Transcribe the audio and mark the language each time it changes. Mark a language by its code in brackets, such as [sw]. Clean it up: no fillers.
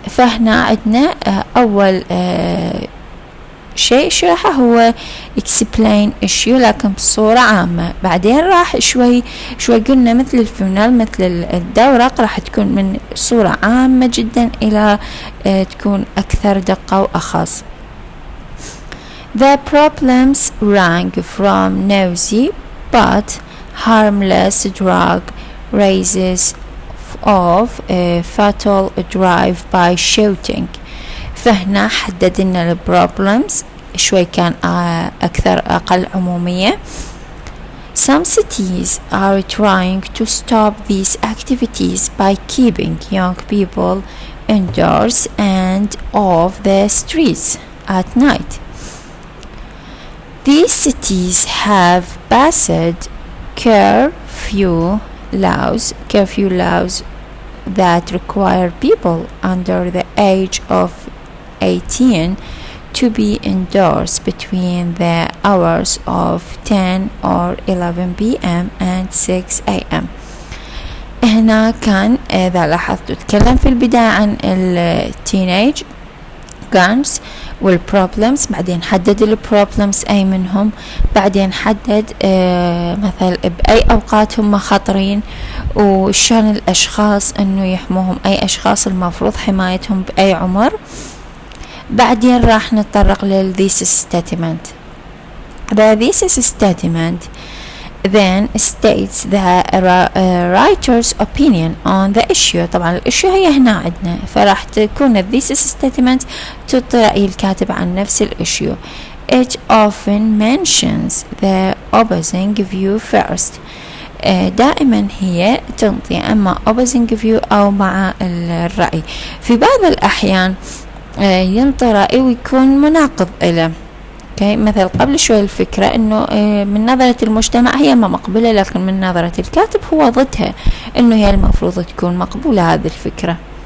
[ar] فهنا عندنا أول شيء شرحه هو [en] explain issue [ar] لكن بصورة عامة. بعدين راح شوي قلنا مثل الفينال مثل الدورق راح تكون من صورة عامة جدا إلى تكون أكثر دقة وأخص. [en] The problems range from noisy but harmless drug raises of a fatal drive by shooting. [ar] فهنا حددنا البروبلمز شوي كان أقل عمومية. [en] Some cities are trying to stop these activities by keeping young people indoors and off the streets at night. These cities have passed curfew laws that require people under the age of 18 to be indoors between the hours of 10 or 11 p.m. and 6 a.m. [ar] هنا كان إذا لاحظتوا تكلم في البداية عن التينيج guns والبروبلمز، بعدين حدد البروبلمز أي منهم، بعدين حدد مثل بأي أوقات هم خطرين وشان الأشخاص أنه يحموهم، أي أشخاص المفروض حمايتهم بأي عمر. بعدين راح نتطرق للthesis statement. [en] The thesis statement then states the writer's opinion on the issue. [ar] طبعا الاشياء هي هنا عندنا، فراح تكون thesis statement تعطي رأي الكاتب عن نفس الاشياء. [en] It often mentions the opposing view first. [ar] دائما هي تنطي اما opposing view او مع الرأي. في بعض الأحيان ينطي رأي ويكون مناقض له. مثل قبل شوي الفكرة انه من نظرة المجتمع هي ما مقبولة، لكن من نظرة الكاتب هو ضدها، انه هي المفروض تكون مقبولة هذه الفكرة.